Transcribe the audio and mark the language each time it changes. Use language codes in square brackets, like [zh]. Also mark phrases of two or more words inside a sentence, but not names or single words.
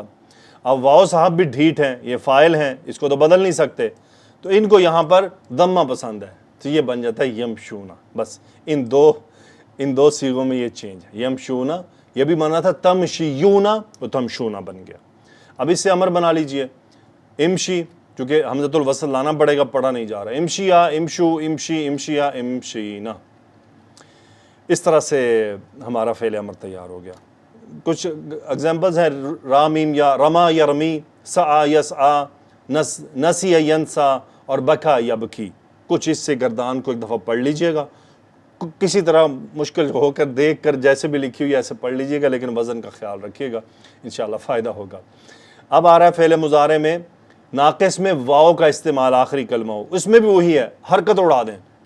[ur] اب واؤ صاحب بھی ڈھیٹ ہیں، یہ فاعل ہیں، اس کو تو بدل نہیں سکتے، تو ان کو یہاں پر ضمہ پسند ہے. تو یہ بن جاتا ہے یمشونا. بس ان دو صیغوں میں یہ چینج ہے. یمشونا یہ بھی بنا تھا تمشیونا، تو تمشونا بن گیا. اب اس سے امر بنا لیجئے امشی، کیونکہ [ar] حمزۃ الوصل [ur] لانا پڑے گا، پڑھا نہیں جا رہا. [ar] امشیا امشو امشی امشیا امشینا. [ur] اس طرح سے ہمارا فعل امر تیار ہو گیا. کچھ اگزامپلز ہیں، رامیم یا رما یا رمی، [ar] سعا یسعا، نسی ینسا، [ur] اور بکا یا بکی. کچھ اس سے گردان کو ایک دفعہ پڑھ لیجئے گا، کسی طرح مشکل ہو کر دیکھ کر جیسے بھی لکھی ہوئی ایسے پڑھ لیجئے گا، لیکن وزن کا خیال رکھیے گا، انشاءاللہ فائدہ ہوگا. اب آ رہا ہے فعل مضارع میں ناقص میں واؤ کا استعمال، آخری کلمہ ہو، اس میں بھی وہی ہے، حرکت اڑا دیں.